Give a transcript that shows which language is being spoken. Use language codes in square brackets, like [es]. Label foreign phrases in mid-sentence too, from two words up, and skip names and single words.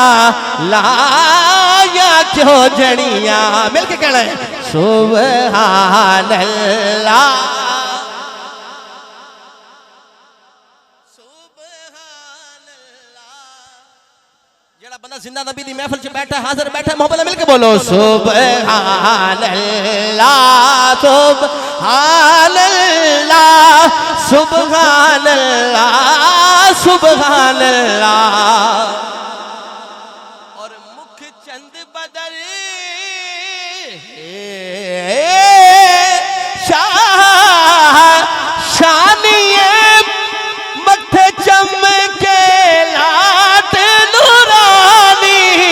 [pa] ਲਾਇਆ ਕਿਉਂ ਜੜੀਆ ਮਿਲ ਕੇ ਕਹਿਣਾ ਹੈ [ar] سبحان الله سبحان الله. [pa] ਜਿਹੜਾ ਬੰਦਾ ਜ਼ਿੰਦਾ ਨਬੀ ਦੀ ਮਹਿਫ਼ਲ ਚ ਬੈਠਾ ਹਾਜ਼ਰ ਬੈਠਾ ਮੁਹੱਬਤ ਮਿਲ ਕੇ ਬੋਲੋ [ar] سبحان الله سبحان الله سبحان الله سبحان الله. [pa] ਔਰ ਮੁਖ ਚੰਦ ਬਦਲ ਸ਼ਾਨੀਏ ਮੱਥੇ ਚਮਕੇ ਲਾਟ ਨੂਰਾਨੀ